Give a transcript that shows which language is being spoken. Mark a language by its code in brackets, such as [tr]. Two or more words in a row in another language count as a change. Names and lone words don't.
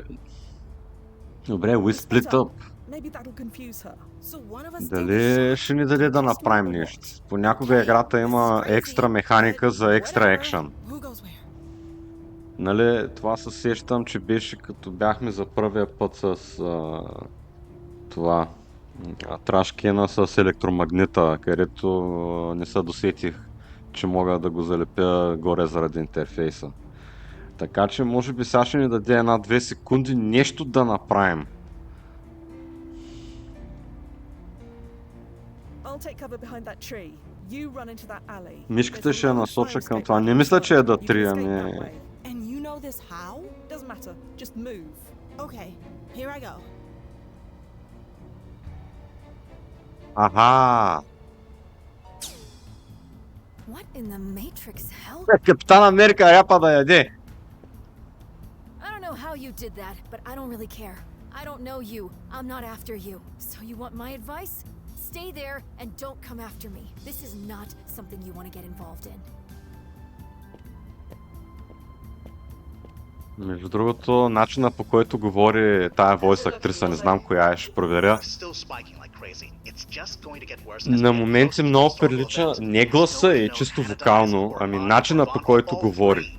[bg] Добре, [en] we split up. Maybe that'll confuse her. So one of us [bg] Дали ще ни даде да направим нещо? Понякога играта има екстра механика за екстра екшън. [en] Who goes where? [bg] Нали, това се сещам, че беше като бяхме за първия път с това трашкена с електромагнита, където не се досетих, че мога да го залепя горе заради интерфейса. Така че може би сега ще ни даде 1-2 секунди нещо да направим. Мишката ще я насоча към това. Не мисля, че е да три, ами... [en] And you know this how? Doesn't matter. Just move. Okay, here I go. Аха! What in the Matrix hell? [bg] Капитан Америка ряпа да яде! [en] I don't know how you did that, but I don't really care. I don't know you. I'm not after you. So you want my advice? Stay there and don't come after me. This is not something you want to get involved in. [bg] Между другото, начина по който говори тая войс актриса, не знам коя е, ще проверя. На моменти много прилича не гласа и чисто вокално, ами начина по който говори.